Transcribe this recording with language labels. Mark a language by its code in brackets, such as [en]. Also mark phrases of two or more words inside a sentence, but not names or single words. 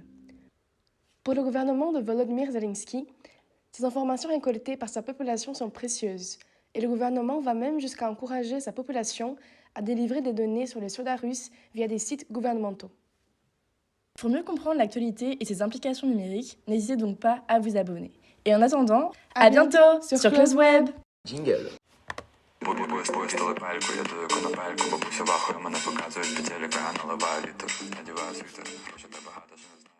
[fr] Pour le gouvernement de Volodymyr Zelensky, ces informations récoltées par sa population sont précieuses, et le gouvernement va même jusqu'à encourager sa population à délivrer des données sur les soldats russes via des sites gouvernementaux. Pour mieux comprendre l'actualité et ses implications numériques, n'hésitez donc pas à vous abonner. Et en attendant, à bientôt sur Closeweb. Jingle. [uk] Пустили пельку, я дую конопельку, бабуся вахує, мене показують під телека, наливаю літр. Надіваю світер, хочете багато жінок.